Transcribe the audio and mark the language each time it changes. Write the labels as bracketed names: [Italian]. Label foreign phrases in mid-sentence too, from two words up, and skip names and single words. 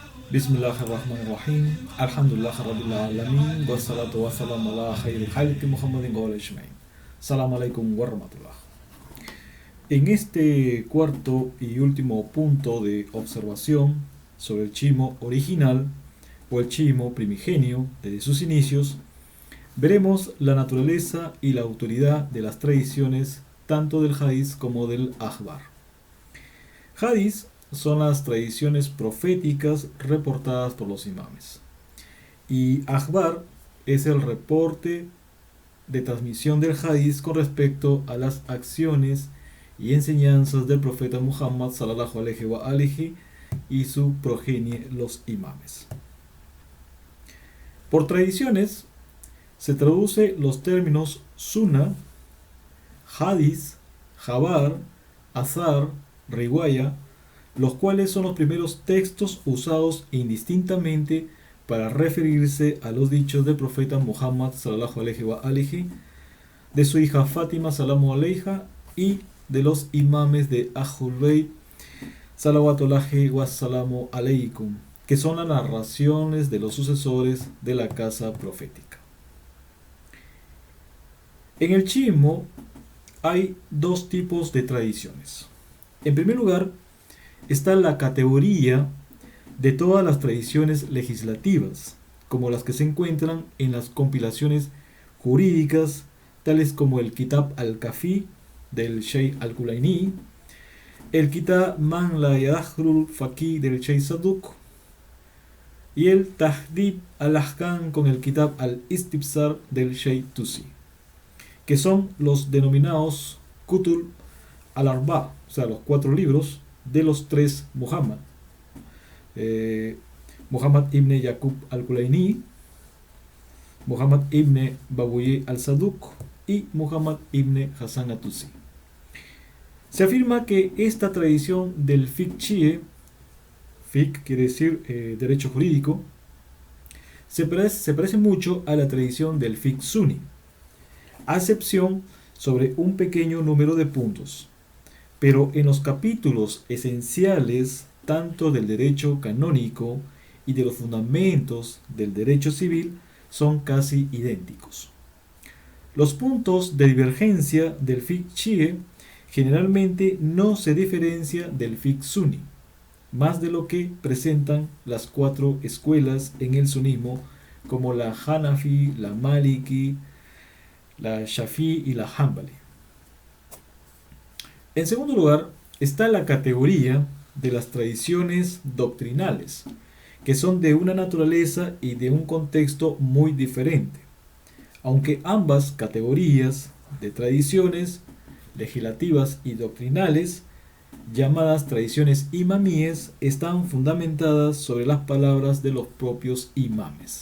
[Arabic] بسم الله الرحمن الرحيم. الحمد لله رب العالمين. والصلاة والسلام على خير خلق محمد وعلى أجمعين. سلام عليكم ورحمة الله. [Spanish] En este cuarto y último punto de observación sobre el chimo original o el chimo primigenio desde sus inicios, veremos la naturaleza y la autoridad de las tradiciones tanto del hadith como del akhbar. Hadith son las tradiciones proféticas reportadas por los imames, y akhbar es el reporte de transmisión del hadith con respecto a las acciones y enseñanzas del profeta Muhammad [Arabic] صلى الله عليه وآله [Spanish] y su progenie los imames. Por tradiciones se traduce los términos [Arabic] سنة، حديث، خبر، أثر، رواية, [Spanish] los cuales son los primeros textos usados indistintamente para referirse a los dichos del profeta Muhammad [Arabic] صلى الله عليه وآله, [Spanish] de su hija Fátima [Arabic] سلام عليها [Spanish] y de los imames de Ahlul Bayt [Arabic] صلوات الله وسلام عليكم, [Spanish] que son las narraciones de los sucesores de la casa profética. En el chiismo hay dos tipos de tradiciones. En primer lugar, está la categoría de todas las tradiciones legislativas, como las que se encuentran en las compilaciones jurídicas, tales como el Kitab al-Kafi del Sheikh al-Kulaini, el Kitab Man la Yadhrul Faqih del Sheikh Saduq y el Tahdib al-Ahkam con el Kitab al-Istibsar del Sheikh Tusi, que son los denominados Kutub al-Arba, o sea, los 4 libros de los 3 Muhammad. Muhammad ibn Yaqub al-Kulaini, Muhammad ibn Babuye al-Saduq y Muhammad ibn Hassan al-Tusi. Se afirma que esta tradición del fiqh chií, fiqh quiere decir derecho jurídico, se parece mucho a la tradición del fiqh sunni, a excepción sobre un pequeño número de puntos, pero en los capítulos esenciales tanto del derecho canónico y de los fundamentos del derecho civil son casi idénticos. Los puntos de divergencia del fiqh chií generalmente no se diferencia del fiqh sunni, más de lo que presentan las 4 escuelas en el sunismo, como la Hanafi, la Maliki, la Shafi'i y la Hanbali. En segundo lugar, está la categoría de las tradiciones doctrinales, que son de una naturaleza y de un contexto muy diferente, aunque ambas categorías de tradiciones legislativas y doctrinales, llamadas tradiciones imamíes, están fundamentadas sobre las palabras de los propios imames.